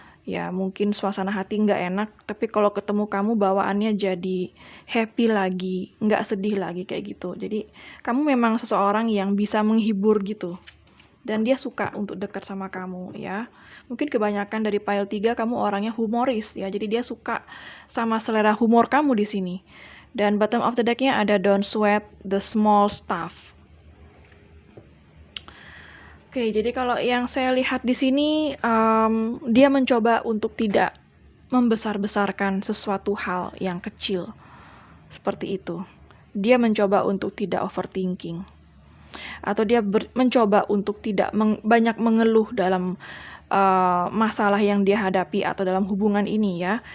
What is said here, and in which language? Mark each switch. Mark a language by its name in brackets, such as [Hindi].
[Indonesian] Ya mungkin suasana hati nggak enak, tapi kalau ketemu kamu bawaannya jadi happy lagi, nggak sedih lagi kayak gitu. Jadi kamu memang seseorang yang bisa menghibur gitu. Dan dia suka untuk dekat sama kamu ya. Mungkin kebanyakan dari pile 3 kamu orangnya humoris ya. Jadi dia suka sama selera humor kamu di sini. [English] Dan bottom of the deck-nya ada don't sweat the small stuff. [Indonesian] Oke, jadi kalau yang saya lihat di sini dia mencoba untuk tidak membesar-besarkan sesuatu hal yang kecil. Seperti itu. Dia mencoba untuk tidak overthinking. Atau dia mencoba untuk tidak banyak mengeluh dalam masalah yang dia hadapi atau dalam hubungan ini ya.